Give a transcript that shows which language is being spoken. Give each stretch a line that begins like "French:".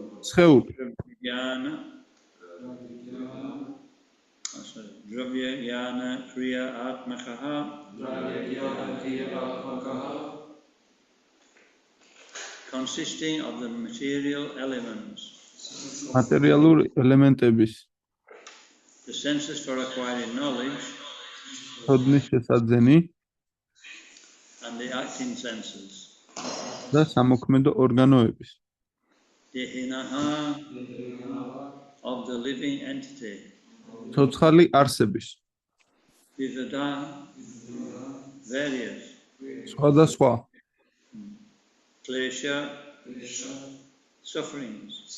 Georgian: სხეული
Sanskrit: Jnana. Dravya jnana kriya atmakaha. Dravya jnana kriyatmakaha.
English: Consisting of the material elements.
Georgian: მატერიალური ელემენტების
English: The senses for acquiring knowledge
Georgian: ცოდნის შესაძენი
English: and the acting senses.
Georgian: და სამოქმედო ორგანოების
English: Dehinaha of the living entity.
Georgian: ცოცხალი არსების
English: Vivada various.
Georgian: სხვადასხვა
English: Klesha sufferings,